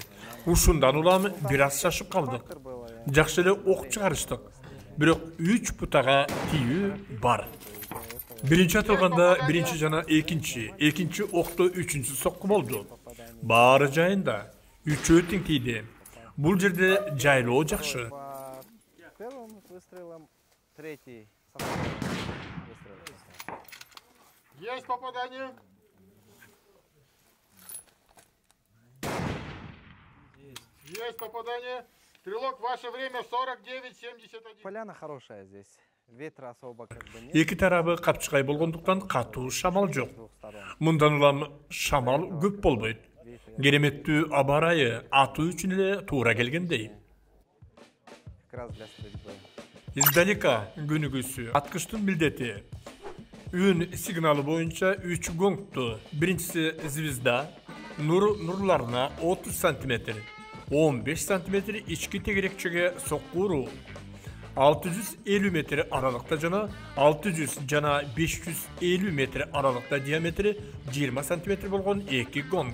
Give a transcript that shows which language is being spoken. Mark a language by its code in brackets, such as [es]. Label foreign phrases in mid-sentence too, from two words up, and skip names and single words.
[ky] Ушундан улам бир аз шашып калдык. Жакшы эле ок чыгарыштык. Бирок 3 путага тийүү бар. Биринчи атылганда биринчи жана экинчи окто үчүнчү сокку болду. Баары жайында 3 тең тийди. Бул жерде жайлоо жакшы. [ru] Есть попадание. Есть попадание. Стрелок, ваше время 49-71. Поляна хорошая здесь. Ветра особо как бы нет. [ky] Эки тарабы капчыгай болгондуктан катуу шамал жок. Мындан улам шамал көп болбойт. Кереметтүү аба ырайы атуу үчүн эле туура келгендей. [ru] Как раз для стрельбы. [ky] Издалека көнүгүүсү аткычтын милдети. Үн сигналы боюнча 3 гонгту. Биринчиси звезда, нурларына 30 сантиметр, 15 сантиметр ички тегерекчеге сокку уруу. 650 метр аралыкта жана 600 жана 550 метр аралыкта диаметри 20 сантиметр болгон 2 гонг.